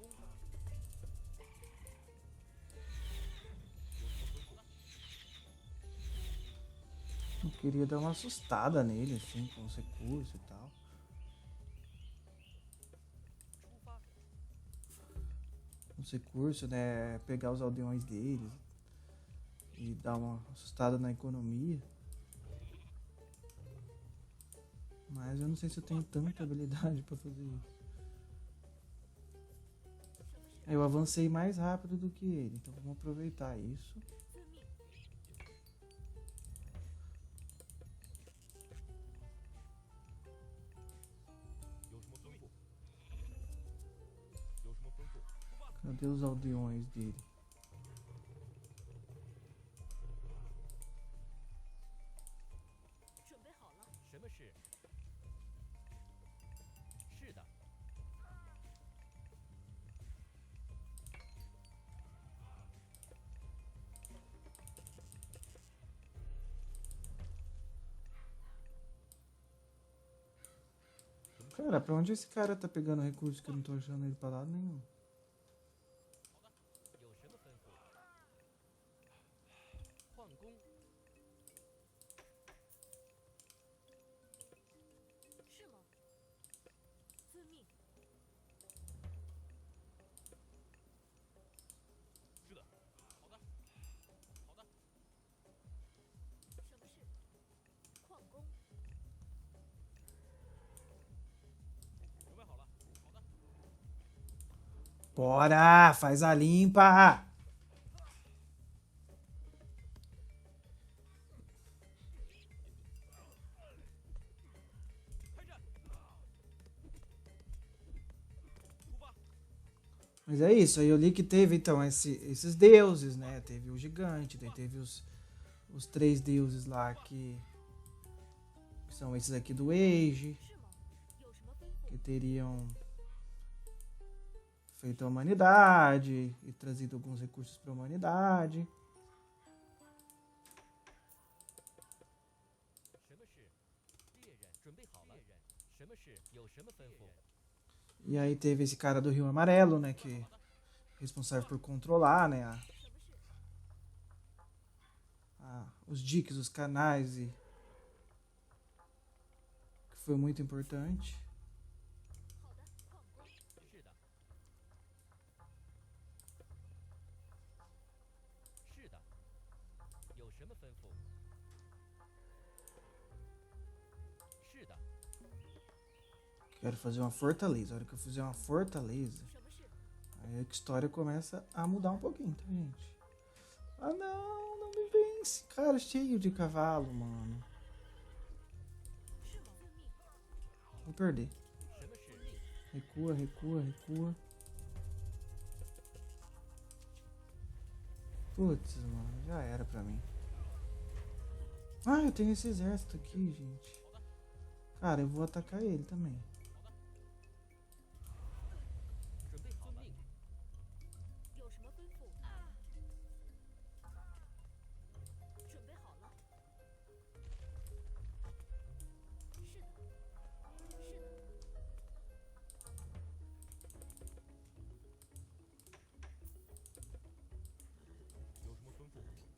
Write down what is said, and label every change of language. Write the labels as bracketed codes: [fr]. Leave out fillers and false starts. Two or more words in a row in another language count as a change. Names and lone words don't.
[zh] 有什么吩咐？ [pt] Eu queria dar uma assustada nele, assim, com os recursos e tal. [zh] 出发。 [pt] Os recursos, né? Pegar os aldeões deles e dar uma assustada na economia. Mas eu não sei se eu tenho tanta habilidade pra fazer isso. Eu avancei mais rápido do que ele, então vamos aproveitar isso. [zh] 遵命。有什么吩咐？有什么吩咐？出发。 [pt] Cadê os aldeões dele? [zh] 准备好了。什么事？是的。 [pt] Cara, pra onde esse cara tá pegando recursos que eu não tô achando ele pra lado nenhum? [zh] 有什么吩咐？矿工。是吗？遵命。是的。好的。好的。什么事？矿工。准备好了。好的。 [pt] Bora! Faz a limpa! [zh] 开战。出发。 [pt] Mas é isso, aí eu li que teve então esses deuses, né? Teve o gigante, daí teve os três deuses lá que são esses aqui do Age, [zh] 是吗？有什么吩咐？ [pt] que teriam feito a humanidade e trazido alguns recursos para a humanidade. [zh] 什么事？猎人准备好了。猎人。什么事？有什么吩咐？ [pt] E aí teve esse cara do Rio Amarelo, né? Que é responsável por controlar, né? [zh] 什么事？ [pt] Os diques, os canais e que foi muito importante. [zh] 好的，矿工。是的。是的。有什么吩咐？是的。 [pt] Quero fazer uma fortaleza. A hora que eu fizer uma fortaleza, [zh] 什么事？ [pt] aí a história começa a mudar um pouquinho, tá, gente? Ah, não, não me vence. Cara, cheio de cavalo, mano. [zh] 是吗？遵命。 [pt] Vou perder. [zh] 什么事？ [pt] Recua, recua, recua. Putz, mano, já era pra mim. Ah, eu tenho esse exército aqui, gente. Cara, eu vou atacar ele também. [zh] 准备好了。有什么吩咐？准备好了。是的。是的。有什么吩咐？